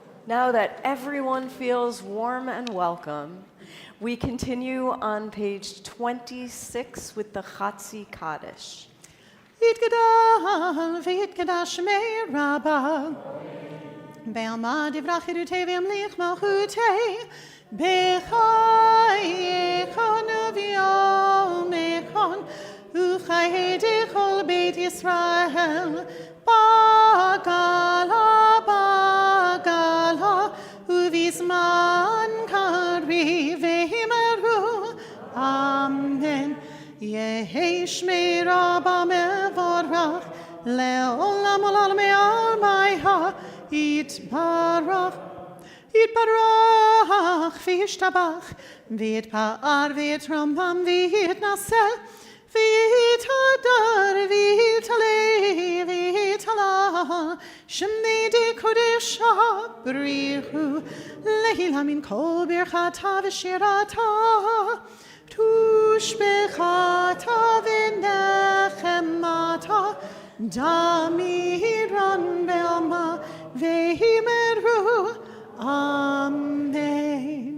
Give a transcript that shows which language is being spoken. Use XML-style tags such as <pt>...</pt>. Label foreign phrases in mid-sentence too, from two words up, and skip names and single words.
<en>Now that everyone feels warm and welcome, we continue on page 26 with the Chatzi Kaddish.</en> <arc>יתגדל ויתקדש שמה רבא בעלמא די ברא כרעותה וימליך מלכותה בחייכון וביומיכון ובחיי דכל בית ישראל בעגלא בעגלא ובזמן קריב ואמרו אמן יהא שמה רבא מברך לעלם עלם עלמיא יתברך וישתבח ויתפאר ויתרומם ויתנשא ויתהדר ויתעלה ויתהלל שמה דקדשא בריך הוא לעלא מן כל ברכתא ושירתא תשבחתא ונחמתא דאמירן בעלמא ואמרו אמן.</arc>